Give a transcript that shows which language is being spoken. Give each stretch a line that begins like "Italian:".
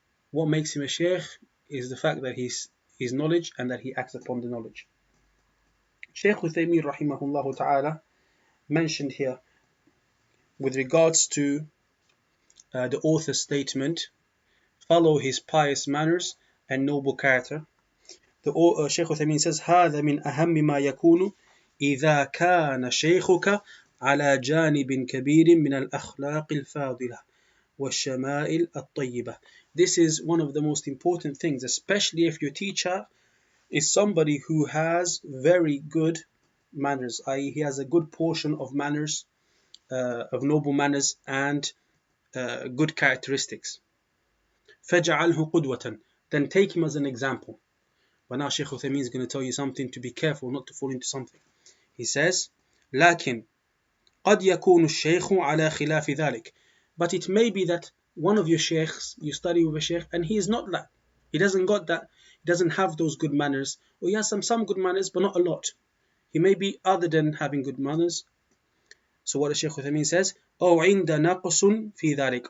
English: What makes him a Shaykh is the fact that his knowledge and that he acts upon the knowledge. Shaykh Uthaymeen rahimahullah ta'ala mentioned here with regards to the author's statement, follow his pious manners and noble character. The Shaykh Uthaymeen says,
Arabic: هذا من أهم ما يكون إذا كان شيخك على جانب كبير من الأخلاق الفاضلة والشمائل الطيبة.
English: This is one of the most important things, especially if your teacher is somebody who has very good manners, i.e. he has a good portion of manners, of noble manners and good characteristics.
Arabic: فَجَعَلْهُ قُدْوَةً,
English: then take him as an example. But now Shaykh Uthaymeen is going to tell you something to be careful not to fall into something. He says,
Arabic: لكن قد يكون الشيخ على خلاف ذلك.
English: But it may be that one of your sheikhs, you study with a sheikh, and he is not that. He doesn't got that. He doesn't have those good manners. Or he has some good manners, but not a lot. He may be other than having good manners. So what the Shaykh Uthaymeen says,
Arabic: أو عند نقص في ذلك.